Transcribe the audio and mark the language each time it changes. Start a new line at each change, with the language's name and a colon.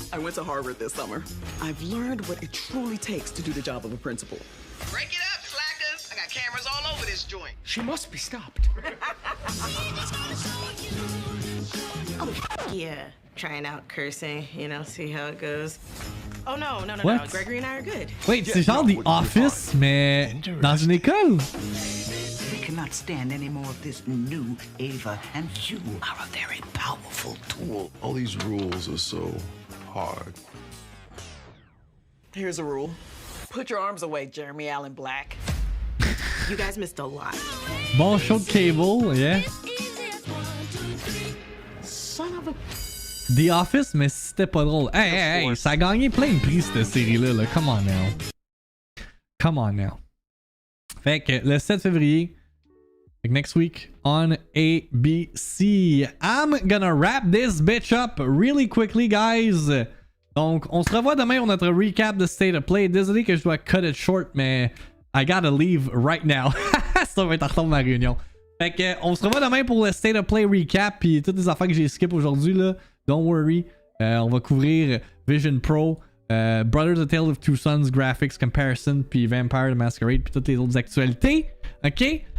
English: I went to Harvard this summer. I've learned what it truly takes to do the job of a principal. Break it up, slackers. I got cameras all over this joint. She must be stopped. Oh, yeah. Trying out cursing, you know, see how it goes. Oh, no. What? Gregory and I are good. Wait,
French: c'est genre The Office, mais dans une école?
English: We cannot stand any more of this new Ava, and you are a very powerful tool. All these rules are so hard. Here's a rule. Put your arms away, Jeremy Allen Black. You guys missed a lot.
French: Bon show de Cable,
English: yeah. Son of a...
French: The Office, mais c'était pas drôle. Hey, ça a gagné plein de prix cette série-là. Là.
English: Come on now.
French: Fait que le 7 février,
English: next week on ABC. I'm gonna wrap this bitch up really quickly, guys.
French: Donc, on se revoit demain pour notre recap de State of Play. Désolé que je dois
English: cut it short,
French: mais
English: I gotta leave right now.
French: Ça va être en retard de ma réunion. Fait que, on se revoit demain pour le State of Play recap puis toutes les affaires que j'ai skip aujourd'hui là.
English: Don't worry.
French: On va couvrir Vision Pro, Brothers A Tale of Two Sons Graphics Comparison, puis Vampire the Masquerade, puis toutes les autres actualités. Ok?